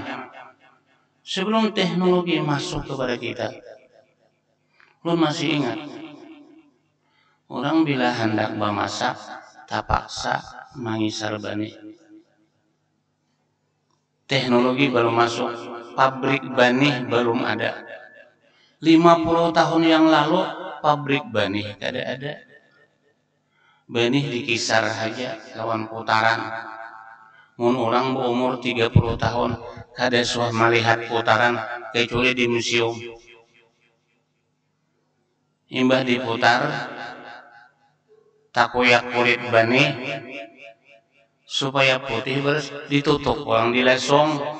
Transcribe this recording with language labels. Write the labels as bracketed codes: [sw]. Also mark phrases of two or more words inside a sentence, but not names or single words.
[bjn] Sebelum teknologi masuk kepada kita, lu masih ingat orang bila hendak memasak tapaksa mangisar bani. Teknologi belum masuk, pabrik bani belum ada. 50 tahun yang lalu pabrik bani kada ada. Bani dikisar aja lawan putaran. Mun orang berumur 30 tahun kada suah melihat putaran kecuali di museum. Imbah diputar takoyak kulit bani supaya putih beres ditutup orang dilesong.